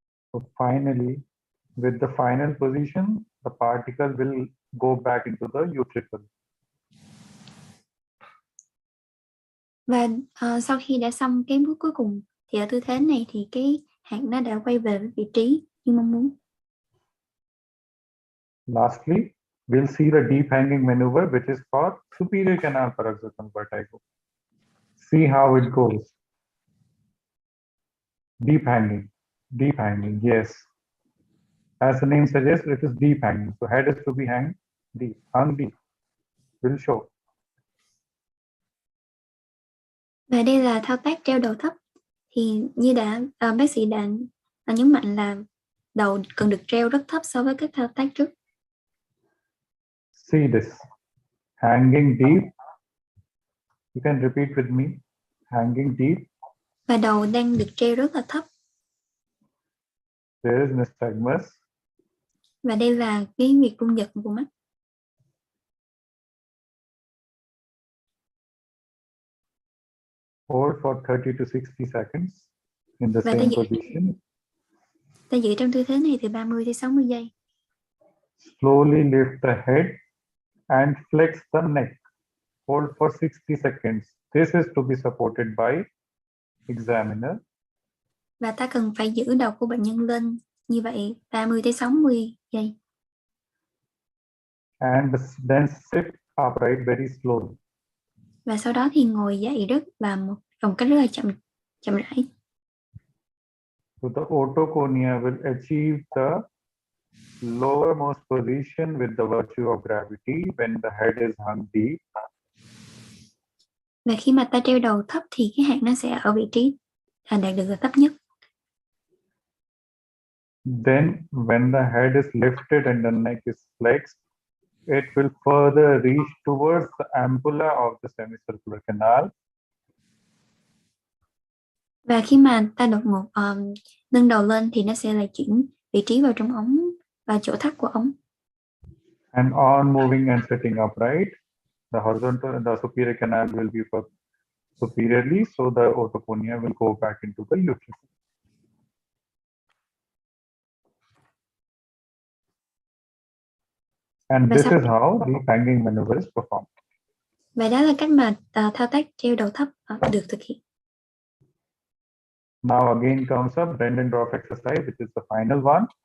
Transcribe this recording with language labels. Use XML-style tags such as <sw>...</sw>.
<en>So finally, with the final position, the particle will go back into the utricle.</en> <vi>Và sau khi đã xong cái bước cuối cùng thì ở tư thế này thì cái hạt nó đã quay về với vị trí như mong muốn.</vi> <en>Lastly, we'll see the deep hanging maneuver, which is for superior canal paroxysmal vertigo. See how it goes. Deep hanging, yes. As the name suggests, it is deep hanging. So head is to be hung deep. Will show.</en> <vi>Và đây là thao tác treo đầu thấp. Thì như bác sĩ đã nhấn mạnh là đầu cần được treo rất thấp so với các thao tác trước.</vi> <en>See this. Hanging deep. You can repeat with me. Hanging deep.</en> <vi>Và đầu đang được treo rất là thấp.</vi> <en>There is nystagmus.</en> <vi>Và đây là cái việc rung giật của mắt.</vi> <en>Hold for 30 to 60 seconds in the</en> <vi>Và</vi> <en>same position.</en> <vi>Ta giữ trong tư thế này từ 30 đến 60 giây.</vi> <en>Slowly lift the head and flex the neck. Hold for 60 seconds. This is to be supported by examiner.</en> <vi>Và ta cần phải giữ đầu của bệnh nhân lên như vậy 30 đến 60 giây.</vi> <en>And then sit upright very slowly.</en> <vi>Và sau đó thì ngồi dậy một cách rất là chậm rãi.</vi> <en>So the otoconia will achieve the lowermost position with the virtue of gravity when the head is hung deep.</en> <vi>Và khi mà ta treo đầu thấp thì cái hạt nó sẽ ở vị trí đạt được là thấp nhất.</vi> <en>Then when the head is lifted and the neck is flexed, it will further reach towards the ampulla of the semicircular canal.</en> <vi>Và khi mà ta đột ngột nâng đầu lên thì nó sẽ lại chuyển vị trí vào trong ống và chỗ thắt của ống.</vi> <en>And on moving and sitting upright, the superior canal will be superiorly, so the otoconia will go back into the uterus. And this is how the hanging maneuver is performed.</en> <vi>Và đó là cách mà thao tác treo đầu thấp được thực hiện.</vi> <en>Now again comes up bend and drop exercise, which is the final one.</en>